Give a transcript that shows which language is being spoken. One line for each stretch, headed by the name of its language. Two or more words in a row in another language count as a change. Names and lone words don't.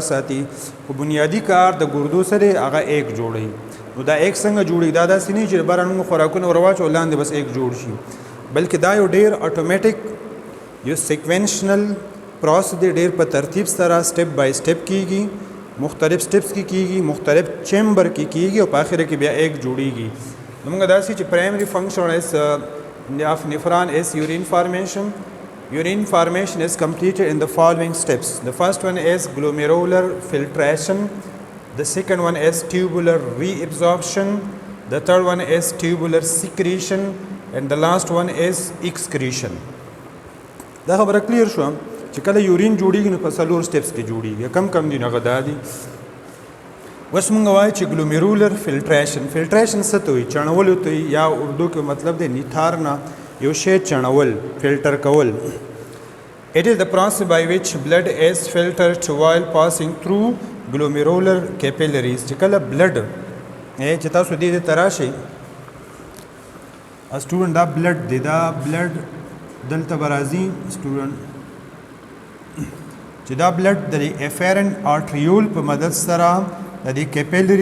Pashto: ساتي او بنیادی کار د ګردو سره هغه ایک جوړي نو دا ایک څنګه جوړي دا داسې نه چې بارانو خوراکونه ورواچو لاندې بس ایک جوړ شي بلکې دا یو ډیر اتوماتیک یو
English: sequential process
Pashto: دی ډیر په ترتیب سره
English: step by step
Pashto: کیږي مختلف سټپس کې کیږي مختلف چیمبر کې کیږي او په اخر کې بیا ایک جوړیږي نو موږ داسې چې
English: primary function of nephron is urine formation. Urine formation is completed in the following steps. The first one is glomerular filtration. The second one is tubular reabsorption. The third one is tubular secretion. And the last one is excretion.
Pashto: دا خبره کلیر شو چې کله یورین جوړیږي نو په څلور سټپس کې جوړیږي کم کم دي نغه دادي وس مونږ وایو چې
English: glomerular filtration
Pashto: څه ته وي چڼول ته یا اردو کې مطلب دی نثارنا یو شی چڼول فلټر کول
English: It is the process by which blood is filtered while passing through glomerular capillaries
Pashto: چې کله بلډ چې تاسو دې تراشي سټوډنټ دا بلډ دی دا بلډ دلته برازي سټوډنټ چې دا بلډ د
English: afferent arteriole
Pashto: په مدد سره د دې کیپیلری